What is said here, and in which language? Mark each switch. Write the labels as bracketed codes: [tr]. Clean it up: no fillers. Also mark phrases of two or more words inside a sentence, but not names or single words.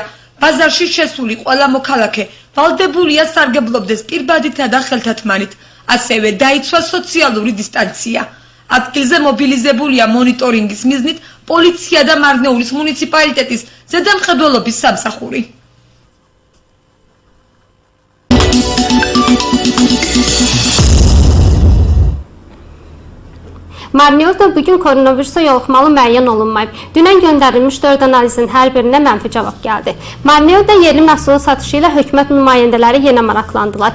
[ka] ბაზარში შესული ყველა მოქალაქე ვალდებულია სარგებლობდეს პირბადითა და ხელთათმანით, ასევე დაიცვა სოციალური დისტანცია. ადგილზე მობილიზებულია მონიტორინგის მიზნით პოლიცია და მარნეულის მუნიციპალიტეტის ზედამხედველობის სამსახური. [az] Marneulidə bugün koronavirusa yoluxmalı müəyyən olunmayıb. Dünən göndərilmiş 4 analizin hər birinə mənfi cavab gəldi. Marneulidə yerli məhsulun satışı ilə hökumət nümayəndələri yenə maraqlandılar.